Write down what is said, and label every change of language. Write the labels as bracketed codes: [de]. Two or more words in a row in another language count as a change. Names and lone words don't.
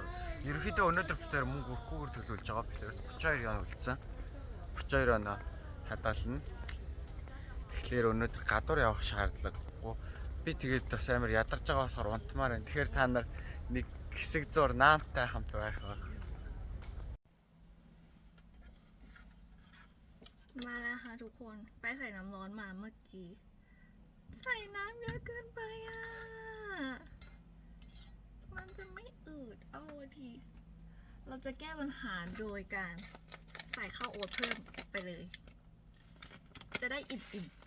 [mn] Ерөнхийдөө өнөөдөр бид хоёр мөнгө өрөхгүйгээр төлөвлөж байгаа. Бид хоёр 32 он үлдсэн. 32 оноо хадгална. Тэгэхээр өнөөдөр гадуур явах шаардлагагүй. Би тэгээд бас амар ядарч байгаа болохоор унтмаар байна. Тэгэхээр та нар нэг хэсэг зур наантай хамт байх баг. [th] มาแล้วค่ะทุกคนไปใส่น้ำร้อนมาเมื่อกี้ใส่น้ำเยอะเกินไปอ่ะ มันจะไม่อืดเอาทีเราจะแก้ปัญหาโดยการใส่ข้าวโอ๊ตเพิ่มไปเลยจะได้อิ่ม